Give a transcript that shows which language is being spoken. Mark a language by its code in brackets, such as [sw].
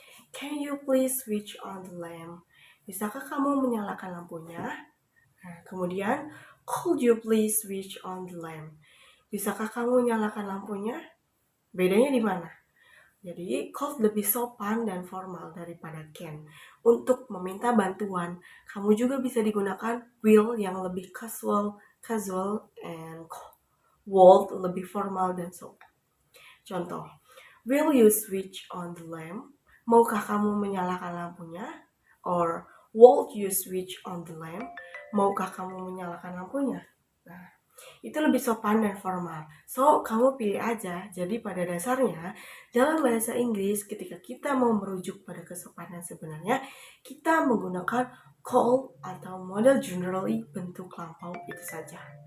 [en] Can you please switch on the lamp? [id] Bisakah kamu menyalakan lampunya? Nah, kemudian, [en] could you please switch on the lamp? [id] Bisakah kamu nyalakan lampunya? Bedanya di mana? Jadi, could lebih sopan dan formal daripada can. Untuk meminta bantuan, kamu juga bisa digunakan will yang lebih casual, and would lebih formal dan sopan. Contoh, [en] will you switch on the lamp? [id] Maukah kamu menyalakan lampunya? [en] Or, won't you switch on the lamp? [id] Maukah kamu menyalakan lampunya? Nah, itu lebih sopan dan formal. So, kamu pilih aja. Jadi pada dasarnya, dalam bahasa Inggris, ketika kita mau merujuk pada kesopanan sebenarnya, kita menggunakan call atau model generally bentuk lampau itu saja.